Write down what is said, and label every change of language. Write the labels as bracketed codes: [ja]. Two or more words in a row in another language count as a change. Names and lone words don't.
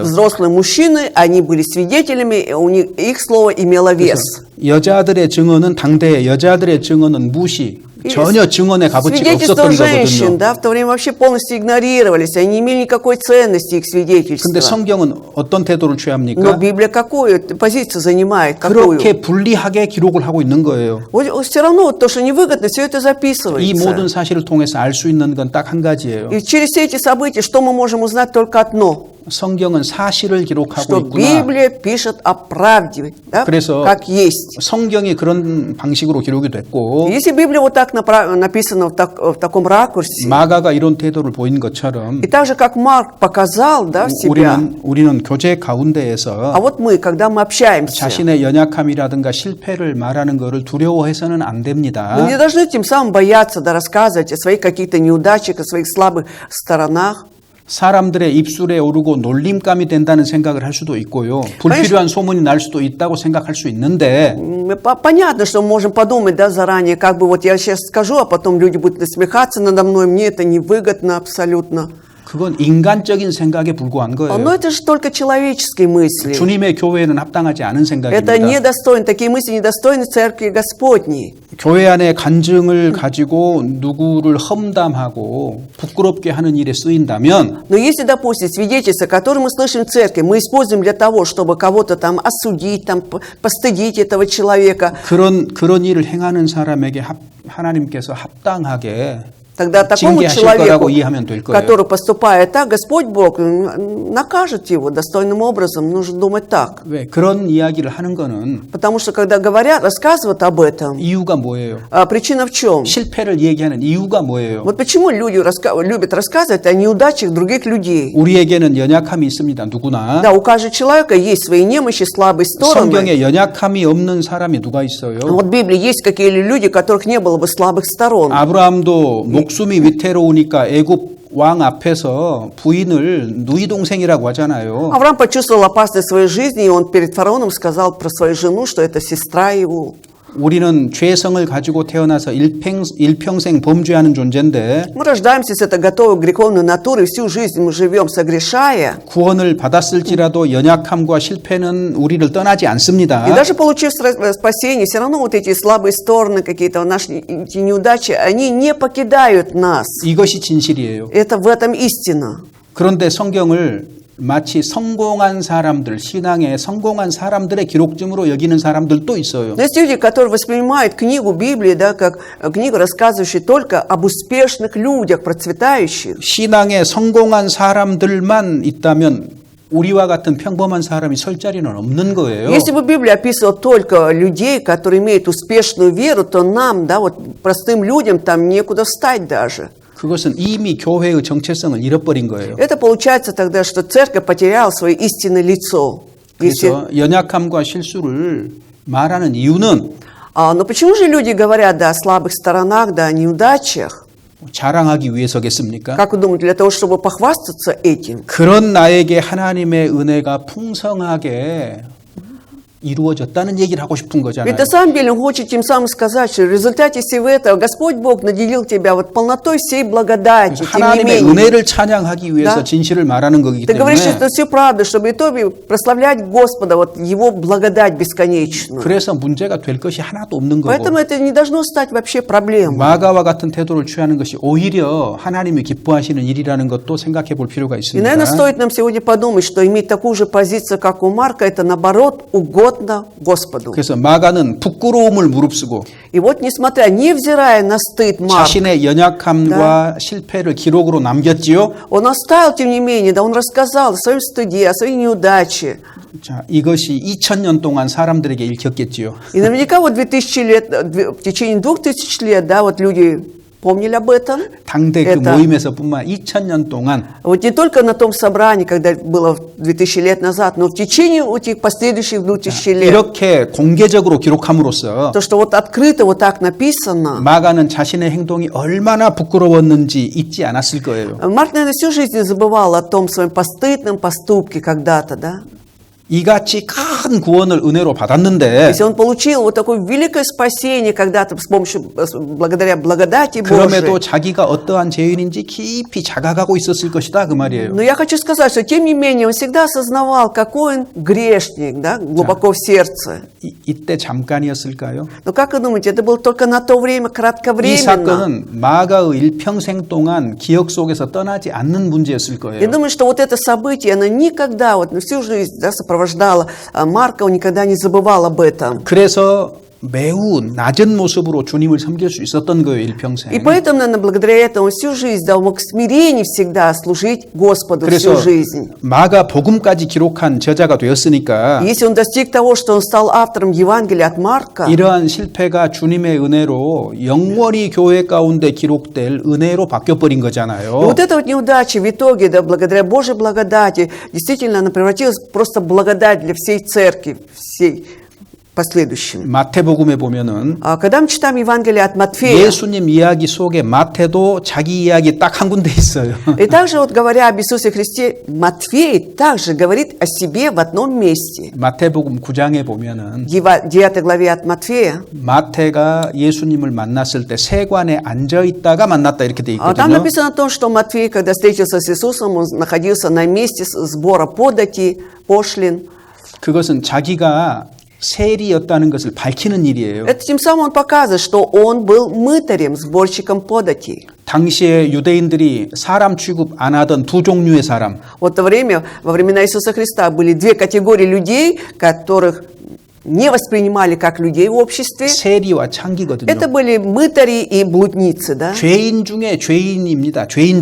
[ru] взрослые мужчины, они были свидетелями, их слово имело вес. [ko] 여자들의 증언은 당대의 여자들의 증언은 무시, 전혀 증언의 값어치가 [ru] Свидетельства [ko] 없었던 [ru] женщин, [ko] 거거든요. [ru] да, в то время вообще полностью игнорировались, они не имели никакой ценности, их свидетельства. [ko] 근데 성경은 어떤 태도를 [ru] Но [ko] 취합니까? [ru] Библия какую позицию занимает, какую? [ko] 그렇게 불리하게 기록을 하고 있는 거예요. [ru] Все равно вот то, что невыгодно, все это [ko] 이 [ru] записывается. [ko] 모든 사실을 통해서 알 수 있는 건 딱 한 가지예요. [ru] И через все эти события, что мы можем узнать? Только одно. [ko] 성경은 사실을 기록하고 [ru] Что [ko] 있구나. [ru] Библия пишет о правде, да, [ko] 그래서 [ru] как есть. [ko] 성경이 그런 방식으로 기록이 됐고 [ru] Если Библия вот так написана в таком ракурсе, [ko] 마가가 이런 태도를 보인 것처럼 [ru] и так же, как Марк показал, да, в себя, [ko] 우리는 교제 가운데에서 [ru] а вот мы, когда мы общаемся, [ko] 자신의 연약함이라든가 실패를 말하는 것을 두려워해서는 안 됩니다. [ru] мы не должны тем самым бояться, да, рассказывать о своих каких-то неудачах, о своих слабых сторонах. [ko] 사람들의 입술에 오르고 놀림감이 된다는 생각을 할 수도 있고요. 불필요한 소문이 날 수도 있다고 생각할 수 있는데 [ru] Понятно, что мы можем подумать, да, заранее, как бы вот я сейчас скажу, а потом люди будут насмехаться надо мной, мне это невыгодно абсолютно. [ko] 그건 인간적인 생각에 불과한 [ru] Но [ko] 거예요. [ru] это же только человеческие мысли. [ko] 주님의 교회에는 합당하지 않은 [ru] Это [ko] 생각입니다. [ru] недостойно, такие мысли недостойны Церкви Господней. [ko] 교회 안에 간증을 가지고 누구를 험담하고 부끄럽게 하는 일에 쓰인다면 [ru] Но если, допустим, свидетельства, которые мы слышим в церкви, мы используем для того, чтобы кого-то там осудить, там, постыдить этого человека, [ko] 그런 일을 행하는 사람에게 하나님께서 합당하게 [ru] тогда такому [ko] 징계하실 [ru] человеку, [ko] 거라고 이해하면 될 거예요. [ru] который поступает так, Господь Бог накажет его достойным образом. Нужно думать так. [ko] 왜 그런 이야기를 하는 거는 [ru] Потому что, когда говорят, рассказывают об этом, [ko] 이유가 뭐예요? [ru] причина в чем? [ko] 실패를 얘기하는 이유가 뭐예요? [ru] Вот почему люди любят рассказывать о неудачах других людей. [ko] 우리에게는 연약함이 있습니다. 누구나. [ru] Да, у каждого человека есть свои немощи, слабые стороны. [ko] 성경에 연약함이 없는 사람이 누가 있어요? [ru] Вот в Библии есть какие-то люди, у которых не было бы слабых сторон. [ko] 아브라함도 목숨이 위태로우니까 애굽 왕 앞에서 부인을 누이 동생이라고 하잖아요. [ru] Авраам почувствовал опасность своей жизни, и он перед фараоном сказал про свою жену, что это сестра его. [ko] 우리는 죄성을 가지고 태어나서 일평생 범죄하는 존재인데 [ru] Мы рождаемся с этой готовой греховной натурой, всю жизнь мы живем согрешая. [ko] 구원을 받았을지라도 연약함과 실패는 우리를 떠나지 [ru] И [ko] 않습니다. [ru] даже получив спасение, все равно вот эти слабые стороны, какие-то наши эти неудачи, они не покидают нас. [ko] 이것이 진실이에요. [ru] Это в этом истина. [ko] 그런데 성경을 마치 성공한 사람들, 신앙에 성공한 사람들의 기록점으로 여기는 사람들도 있어요. [ru] Но есть люди, которые воспринимают книгу Библии, да, как книгу, рассказывающую только об успешных людях, процветающих. [ko] 신앙에 성공한 사람들만 있다면 우리와 같은 평범한 사람이 설 자리는 없는 거예요. [ru] Если бы Библия описывала только людей, которые имеют успешную веру, то нам, да, вот простым людям там некуда встать даже. [ko] 그것은 이미 교회의 정체성을 잃어버린 거예요. [ru] Это получается тогда, что церковь потеряла свое истинное лицо. Если... [ko] 그래서 연약함과 실수를 말하는 이유는 [ru] Но почему же люди говорят, да, о слабых сторонах, да, о неудачах? [ko] 자랑하기 위해서겠습니까? [ru] Как вы думаете, для того, чтобы похвастаться этим? [ko] 그런 나에게 하나님의 은혜가 풍성하게 이루어졌다는 얘기를 하고 싶은 거잖아요. [ru] Ведь на самом деле он хочет тем самым сказать, что в результате всего этого Господь Бог наделил тебя вот полнотой всей благодати. Тем не [ko] 하나님의 [ru] менее, [ko] 은혜를 찬양하기 위해서 [ru] Да. [ko] 진실을 말하는 거기 [ru] ты говоришь, что [ko] 때문에 [ru] это все правда, чтобы в итоге прославлять Господа, вот Его благодать бесконечную. [ko] 그래서 문제가 될 것이 하나도 없는 거고 [ru] Поэтому это не должно стать вообще проблемой. [ko] 마가와 같은 태도를 취하는 것이 오히려 하나님이 기뻐하시는 일이라는 것도 생각해 볼 필요가 [ru] И, [ko] 있습니다. [ru] наверное, стоит нам сегодня подумать, что иметь такую же позицию, как у Марка, это наоборот угодно Господу. [ko] 그래서 마가는 부끄러움을 무릅쓰고 [ru] И вот, несмотря, невзирая на стыд Марка, [ko] 자신의 연약함과 실패를 기록으로 남겼지요. [ru] он оставил, тем не менее, да, он рассказал о своем стыде, о своей неудаче. [ko] 자, 이것이 2000년 동안 사람들에게 읽혔겠지요. [ru] И наверняка вот 2000 лет, в течение 2000 лет, да, вот люди помнили об этом. [ko] 당대 그 [ru] Это- [ko] 모임에서뿐만 2000년 동안 [ru] Вот не только на том собрании, когда было 2000 лет назад, но в течение этих последующих 2000 лет. [ko] 이렇게 공개적으로 기록함으로써 [ru] То, что вот открыто вот так написано. [ko] 마가는 자신의 행동이 얼마나 부끄러웠는지 잊지 않았을 거예요. [ru] Марк, наверное, всю жизнь не забывал о том своем постыдном поступке когда-то, да? [ko] 이같이 큰 구원을 은혜로 받았는데 [ru] Если он получил вот такое великое спасение когда-то с помощью, благодаря благодати [ko] 그럼에도 [ru] Божией. [ko] 자기가 어떠한 죄인인지 깊이 자각하고 있었을 것이다 그 말이에요. [ru] Но я хочу сказать, что тем не менее он всегда осознавал, какой он грешник, да, глубоко в сердце. [ko] 이때 잠깐이었을까요? [ru] Но как вы думаете, это было только на то время, [ko] 이 [ru] кратковременно? [ko] 사건은 마가의 일평생 동안 기억 속에서 떠나지 않는 문제였을 [ru] Я [ko] 거예요. [ru] думаю, что вот это событие, оно никогда, вот на всю жизнь, да, сопровождало Марка, он никогда не забывал об этом. [ko] 그래서 매우 낮은 모습으로 주님을 섬길 수 있었던 거예요, [ru] И [ko] 일평생. [ru] поэтому, наверное, благодаря этому он всю жизнь, да, он мог в смирении всегда служить Господу [ko] 그래서 [ru] всю жизнь. [ko] 마가 복음까지 기록한 저자가 되었으니까 [ru] Если он достиг того, что он стал автором Евангелия от Марка, [ko] 이러한 실패가 주님의 은혜로 영원히 교회 가운데 기록될 은혜로 바뀌어버린 [ru] и [ko] 거잖아요. [ru] вот эта вот неудача в итоге, да, благодаря Божьей благодати, действительно, она превратилась в просто благодать для всей церкви, всей последующим. [ko] 마태복음에 보면은 [ru] Когда мы читаем Евангелие от Матфея, [ko] 예수님 이야기 속에 마태도 자기 이야기 딱 한 군데 있어요. [ru] и также вот говоря об Иисусе Христе, Матфей также говорит о себе в одном месте. [ko] 마태복음 9장에 보면은 [ru] В 9 главе от Матфея, [ko] 마태가 예수님을 만났을 때 세관에 앉아 있다가 만났다 이렇게 돼 [ru] там [ko] 있거든요. [ru] написано о том, что Матфей, когда встретился с Иисусом, он находился на месте сбора подати, пошлин. [ko] 그것은 자기가 세리였다는 것을 밝히는 일이에요. [ru] Это тем самым он показывает, что он был мытарем, сборщиком подати. [ko] 당시에 유대인들이 사람 취급 안 하던 두 종류의 사람. [ru] Вот во времена Иисуса Христа были две категории людей, которых не воспринимали как людей в обществе. [ko] 세리와 창기거든요. [ru] Это были мытари и блудницы, да? [ko] 죄인 중에 죄인입니다. 죄인